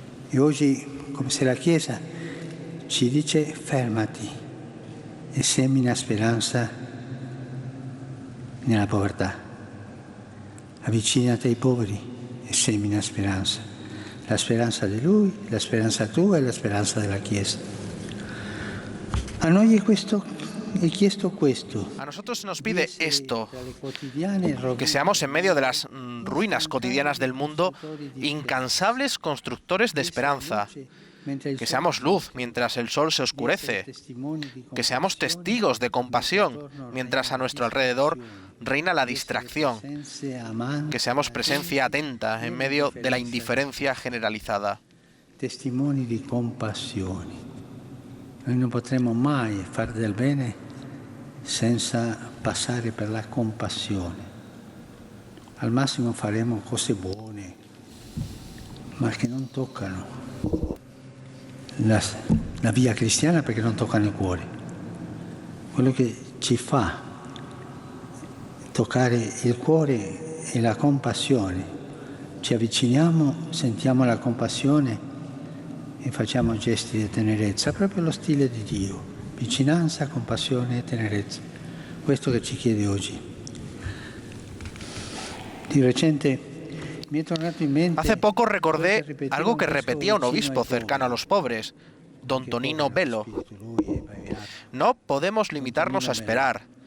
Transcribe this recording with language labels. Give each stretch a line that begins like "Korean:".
Italian: E oggi, come se la Chiesa ci dice, fermati e semina speranza nella povertà. Avvicinati ai poveri e semina speranza. La speranza di Lui, la speranza tua e la speranza della Chiesa. A noi è chiesto questo.
Spanish: A nosotros se nos pide esto, que seamos en medio de las ruinas cotidianas del mundo incansables constructores de esperanza, que seamos luz mientras el sol se oscurece, que seamos testigos de compasión mientras a nuestro alrededor reina la distracción, que seamos presencia atenta en medio de la indiferencia generalizada.
Italian: Testimoni di compassione. Noi non potremo mai fare del bene senza passare per la compassione. Al massimo faremo cose buone, ma che non toccano la via cristiana perché non toccano il cuore. Quello che ci fa toccare il cuore è la compassione. Ci avviciniamo, sentiamo la compassione e facciamo gesti di tenerezza, proprio lo stile di Dio, vicinanza, compassione e tenerezza. Questo che ci chiede oggi. Di recente
Spanish: Hace poco recordé algo que repetía un obispo cercano a los pobres, don Tonino Bello. No podemos limitarnos a esperar.